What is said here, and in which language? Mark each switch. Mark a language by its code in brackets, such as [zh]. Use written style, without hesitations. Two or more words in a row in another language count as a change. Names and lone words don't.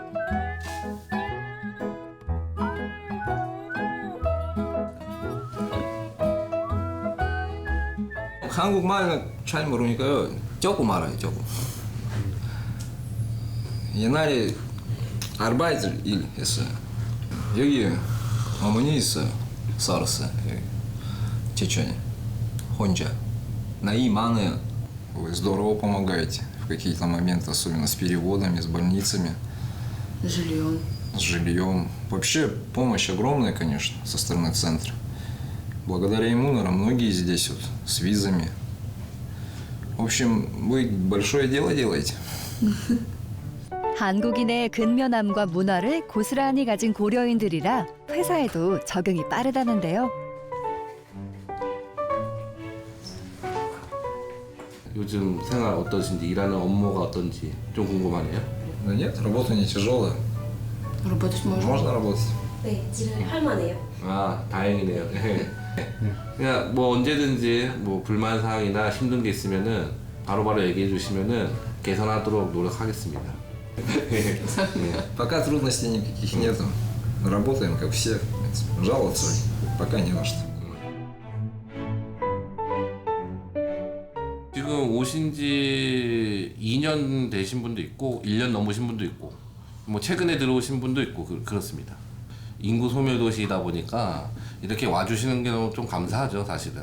[ko] 한국말은 잘 모르니까요. 조금 알아요, 조금. 옛날에 아르바이트 일 했어요. 여기 어머니 있어요. 살았어요. Чечне. 혼자. 나이 많아요. [ru] Вы здорово помогаете в какие-то моменты, особенно с переводами, с больницами. С жильем. С жильем. Вообще помощь огромная, конечно, со стороны центра. Благодаря ему, наверное, многие здесь вот с визами. В общем, вы большое дело делаете. [ko] 한국인의 근면함과 문화를 고스란히 가진 고려인들이라 회사에도 적응이 빠르다는데요. 요즘 생활 어떠신지, 일하는 업무가 어떤지 좀 궁금하네요. [ru] Да нет, работа не тяжелая. Работать можно? Можно работать. [ko] 네, 일을 할 만해요. 아, 다행이네요. 그냥 뭐 언제든지 뭐 불만 사항이나 힘든 게 있으면은 바로바로 얘기해 주시면은 개선하도록 노력하겠습니다. [ru] Пока трудностей никаких нету. Работаем, как все. Жаловаться пока не на что. [ko] 지금 오신 지 2년 되신 분도 있고 1년 넘으신 분도 있고 뭐 최근에 들어오신 분도 있고 그렇습니다. 인구 소멸도시이다 보니까 이렇게 와주시는 게 너무 좀 감사하죠, 사실은.